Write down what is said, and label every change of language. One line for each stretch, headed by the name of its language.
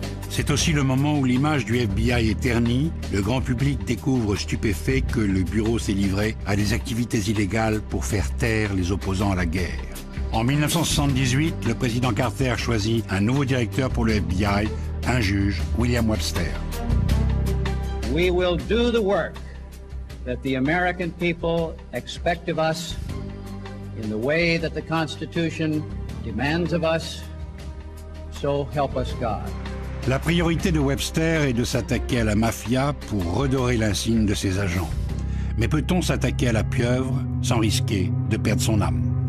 French: C'est aussi le moment où l'image du FBI est ternie, le grand public découvre stupéfait que le bureau s'est livré à des activités illégales pour faire taire les opposants à la guerre. En 1978, le président Carter choisit un nouveau directeur pour le FBI, un juge, William Webster.
English: We will do the work that the American people expect of us in the way that the Constitution demands of us, so help us God.
French: La priorité de Webster est de s'attaquer à la mafia pour redorer l'insigne de ses agents. Mais peut-on s'attaquer à la pieuvre sans risquer de perdre son âme?